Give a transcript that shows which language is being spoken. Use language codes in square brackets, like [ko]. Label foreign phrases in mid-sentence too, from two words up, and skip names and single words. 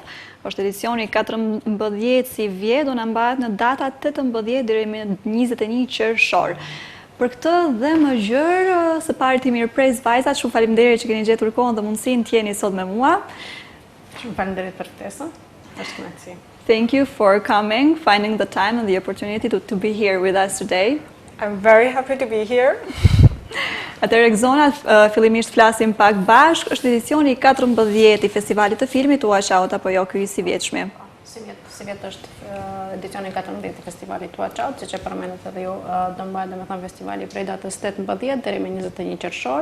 [sq] Është edicioni 14 si vjet, do në mbahet në data 18 deri me 21 qershor. Për këtë dhe më gjërë, së pari ti mirëpres vajzat, shumë faleminderit që keni gjetur kohën dhe mundësinë të jeni sot me mua. Shumë faleminderit për ftesën. Është kënaqësi. [en] Thank you for coming, finding the time and the opportunity to be here with us today. I'm very happy to be here. [sq] Atëherë Exona, fillimisht flasim pak bashk, është edicioni 14 i festivalit të filmit Watch Out apo jo ky i sivjetshmi? Si vjet është edicioni 14 i festivalit Watch Out, siç e përmendët edhe ju, do mbahet domethënë festivali prej datës 18 deri me 21 qershor.